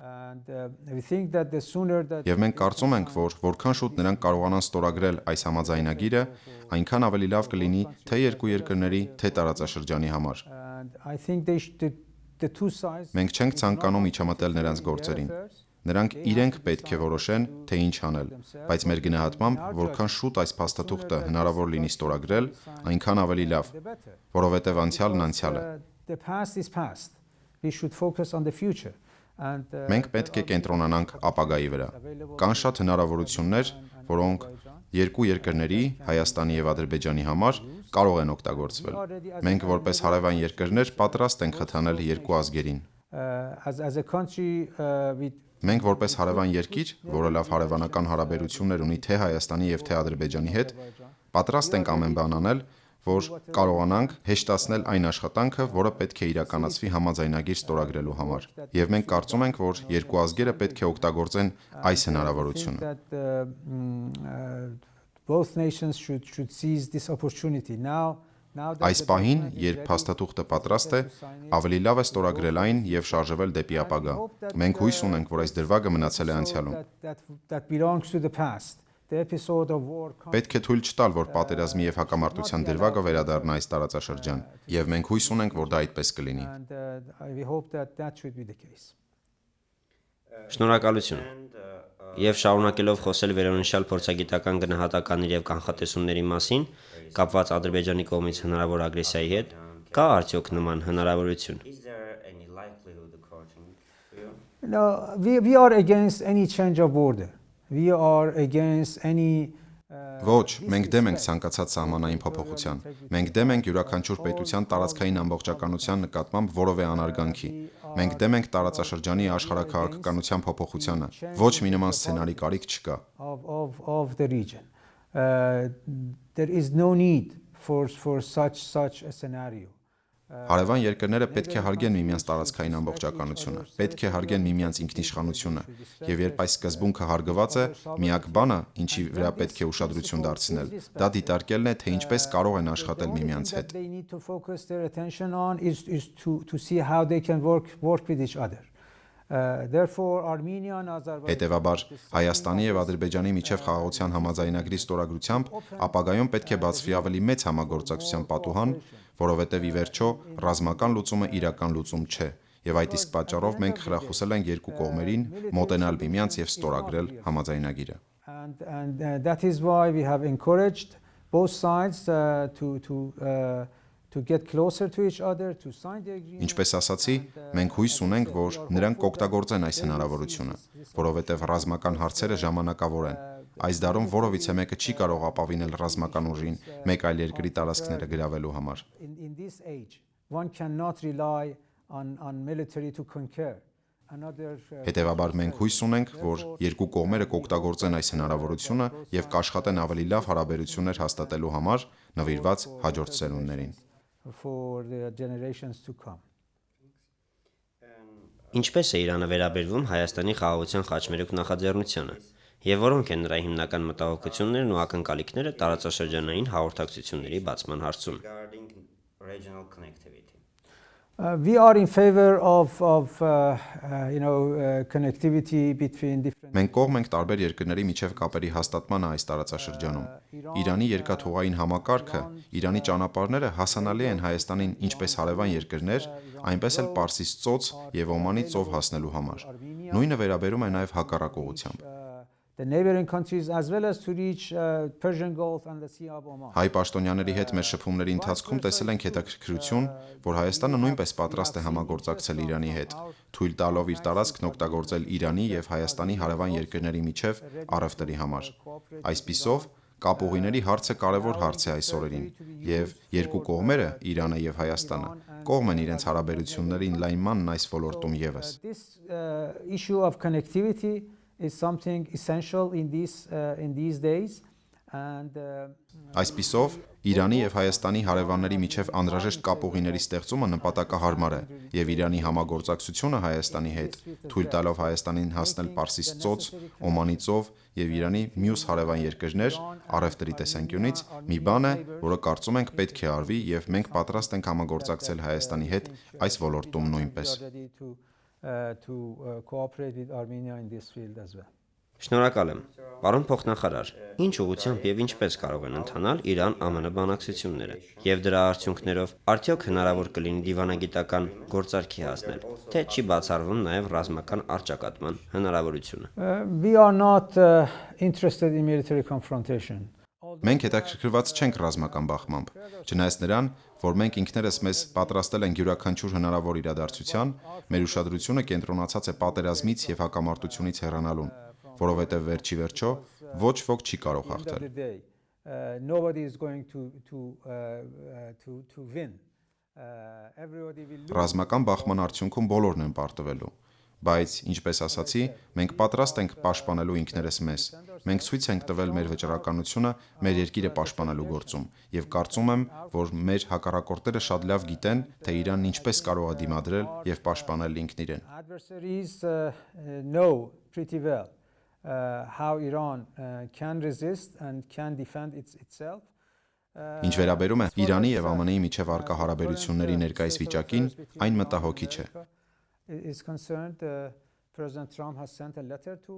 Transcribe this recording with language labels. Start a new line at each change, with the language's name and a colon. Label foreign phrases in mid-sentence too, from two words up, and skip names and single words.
Armenian: Եվ մենք կարծում ենք, որ որքան շուտ նրանք կարողանան ստորագրել այս համաձայնագիրը, այնքան ավելի լավ կլինի թե երկու երկրների, թե տարածաշրջանի համար։ Մենք չենք ցանկանում միջամտել նրանց գործերին։ Նրանք իրենք պետք է որոշեն, թե ինչ անել, բայց մեր գնահատմամբ, որքան շուտ այս փաստաթուղթը հնարավոր լինի ստորագրել, այնքան ավելի լավ, որովհետև անցյալն անցյալ է։
English: The past is past. We should focus on the future.
Armenian: Մենք պետք է կենտրոնանանք ապագայի վրա։ Կան շատ հնարավորություններ, որոնք երկու երկրների, Հայաստանի եւ Ադրբեջանի համար կարող են օգտագործվել։ Մենք որպես հարևան երկրներ պատրաստ ենք խթանել երկու ազգերին։
English: As a country,
Armenian: Մենք որպես հարևան երկիր, որը լավ հարևանական հարաբերություններ ունի թե Հայաստանի եւ թե Ադրբեջանի հետ, պատրաստ ենք ամեն բան անել, որ կարողանանք հեշտացնել այն աշխատանքը, որը պետք է իրականացվի համաձայնագիր ստորագրելու համար։ Եվ մենք կարծում ենք, որ երկու ազգերը պետք է օգտագործեն այս հնարավորությունը։
English: Both nations should seize this opportunity now.
Armenian: Այս պահին, երբ փաստաթուղթը պատրաստ է, ավելի լավ է ստորագրել այն եւ շարժվել դեպի ապագա։ Մենք հույս ունենք, որ այս դրվագը մնացել է անցյալում։
English: That belongs to the past. The episode of war.
Armenian: Պետք է թույլ չտալ, որ պատերազմի եւ հակամարտության դրվագը վերադառնա այս տարածաշրջան, եւ մենք հույս ունենք, որ դա այդպես կլինի։
English: And we hope that should be the case.
Armenian: Շնորհակալություն։ Եվ շարունակելով խոսել վերոնշյալ փորձագիտական գնահատականների եւ կանխատեսումների մասին, կապված Ադրբեջանի կողմից հնարավոր ագրեսիայի հետ, կա արդյոք նման հնարավորություն։
English: Is there any likelihood occurring for you? No, we are against any change of border. We are against any
Armenian: Ոչ, մենք դեմ ենք ցանկացած սահմանային փոփոխության։ Մենք դեմ ենք յուրաքանչյուր պետության տարածքային ամբողջականության նկատմամբ որևէ անարգանքի։ Մենք դեմ ենք տարածաշրջանի աշխարհաքաղաքականության փոփոխությանը։ Ոչ մի նման սցենարի կարիք չկա։
English: of the region. There is no need for such a scenario.
Armenian: Հարևան երկրները պետք է հարգեն միմյանց տարածքային ամբողջականությունը, պետք է հարգեն միմյանց ինքնիշխանությունը, եւ երբ այս սկզբունքը հարգված է, միակ բանը, ինչի վրա պետք է ուշադրություն դարձնել, դա դիտարկելն է, թե ինչպես կարող են աշխատել միմյանց հետ։
English: They need to focus their attention on is to see how they can work with each other. Therefore Armenia and Azerbaijan
Armenian: Հետևաբար Հայաստանի եւ Ադրբեջանի միջև խաղաղության համաձայնագրի ստորագրությամբ ապագայում պետք է բացվի ավելի մեծ համագործակցության պատուհան, որովհետեւ ի վերջո ռազմական լուծումը իրական լուծում չէ, եւ այդ իսկ պատճառով մենք խրախուսել ենք երկու կողմերին մոտենալ միմյանց եւ ստորագրել համաձայնագիրը։
English: and that is why we have encouraged both sides to get closer to each other, to sign the agreement.
Armenian: Ինչպես ասացի, մենք հույս ունենք, որ նրանք կօգտագործեն այս հնարավորությունը, որովհետև ռազմական հարցերը ժամանակավոր են։ Այս դարում որովիցե մեկը չի կարող ապավինել ռազմական ուժին մեկ այլ երկրի տարածքները գրավելու համար։
English: In this age, one cannot rely on military to conquer.
Armenian: Հետևաբար մենք հույս ունենք, որ երկու կողմերը կօգտագործեն այս հնարավորությունը եւ կաշխատեն ավելի լավ հարաբերություններ հաստատելու համար, նվիրված հաջորդ սերունդներին։
English: For the generations to come.
Armenian: Ինչպես է Իրանը վերաբերվում Հայաստանի խաղաղության խաչմերուկ նախաձեռնությանը, եւ որոնք են նրա հիմնական մտահոգություններն ու ակնկալիքները տարածաշրջանային հաղորդակցությունների բացման հարցում։
English: Regarding regional connectivity. We are in favor of connectivity between different.
Armenian: Մենք կողմ ենք տարբեր երկրների միջև կապերի հաստատմանը այս տարածաշրջանում։ Իրանի երկաթուղային համակարգը, Իրանի ճանապարհները հասանալի են Հայաստանին ինչպես հարևան երկրներ, այնպես էլ Պարսից ծոց եւ Օմանի ծով հասնելու համար։ Նույնը վերաբերում է նաեւ հակառակ ուղղությամբ։
English: The neighboring countries as well as to reach Persian Gulf and the Sea of Oman.
Armenian: Հայ պաշտոնյաների հետ մեր շփումների ընթացքում տեսել ենք հետաքրքրություն, որ Հայաստանը նույնպես պատրաստ է համագործակցել Իրանի հետ, թույլ տալով իր տարածքն օգտագործել Իրանի եւ Հայաստանի հարևան երկրների միջև առևտրի համար։ Այսպիսով, կապուղիների հարցը կարևոր հարց է այս օրերին, եւ երկու կողմերը, Իրանը եւ Հայաստանը, կողմ են իրենց հարաբերությունների ընդլայնմանն այս ոլորտում եւս։
English: This issue of connectivity is something essential in these days and
Armenian: Այսպիսով, Իրանի եւ Հայաստանի հարևանների միջև անհրաժեշտ կապուղիների ստեղծումը նպատակահարմար է եւ Իրանի համագործակցությունը Հայաստանի հետ, թույլ տալով Հայաստանին հասնել Պարսից ծոց, Օմանի ծով եւ Իրանի մյուս հարևան երկրներ առևտրի տեսանկյունից մի բան է, որը կարծում ենք պետք է արվի եւ մենք պատրաստ ենք համագործակցել Հայաստանի հետ այս ոլորտում նույնպես։
English: to cooperate with Armenia in this field as well.
Armenian: Շնորհակալ եմ։ Պարոն փոխնախարար, ինչ ուղղությամբ եւ ինչպես կարող են ընթանալ Իրան-ԱՄՆ բանակցությունները եւ դրա արդյունքներով արդյոք հնարավոր կլինի դիվանագիտական գործարքի հասնել, թե չի բացառվում նաեւ ռազմական առճակատման հնարավորությունը։
English: We are not interested in military confrontation.
Armenian: Մենք հետաքրքրված չենք ռազմական բախմամբ, չնայած նրան, որ մենք ինքներս մեզ պատրաստել ենք յուրաքանչյուր հնարավոր իրադարձության, մեր ուշադրությունը կենտրոնացած է պատերազմից եւ հակամարտությունից հեռանալուն, որովհետեւ վերջի վերջո ոչ ոք չի կարող հաղթել։
English: Nobody is going to win.
Armenian: Ռազմական բախման արդյունքում բոլորն են պարտվելու, բայց ինչպես ասացի, մենք պատրաստ ենք պաշտպանելու ինքներս մեզ։ Մենք ցույց ենք տվել մեր վճռականությունը մեր երկիրը պաշտպանելու գործում եւ կարծում եմ, որ մեր հակառակորդները շատ լավ գիտեն, թե Իրանն ինչպես կարող է դիմադրել եւ պաշտպանել ինքն իրեն։
English: Adversaries know pretty well how Iran can resist and can defend itself.
Armenian: Ինչ վերաբերում է Իրանի եւ ԱՄՆ-ի միջև առկա հարաբերությունների ներկայիս վիճակին, այն մտահոգիչ է։
English: Is concerned, President Trump has sent a letter to